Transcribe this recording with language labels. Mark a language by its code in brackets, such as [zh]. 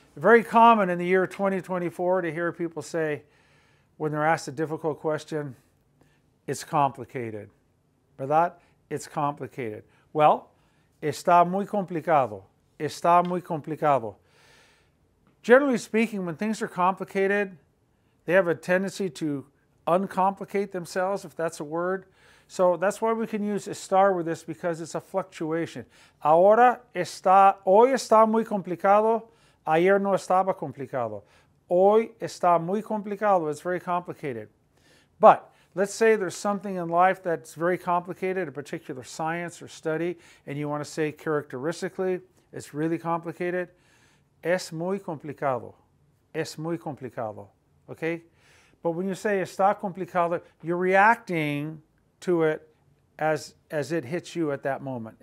[en] Very common in the year 2024 to hear people say, when they're asked a difficult question, it's complicated. [es] ¿Verdad? [en] It's complicated. [es] Well, está muy complicado. Está muy complicado. [en] Generally speaking, when things are complicated, they have a tendency to uncomplicate themselves, if that's a word. So that's why we can use estar with this, because it's a fluctuation. [es] Hoy está muy complicado. Ayer no estaba complicado. Hoy está muy complicado. [en] It's very complicated. But let's say there's something in life that's very complicated, a particular science or study, and you want to say characteristically, it's really complicated. [es] Es muy complicado. Es muy complicado. Okay? [en] But when you say [es] está complicado, [en] you're reacting to it as it hits you at that moment.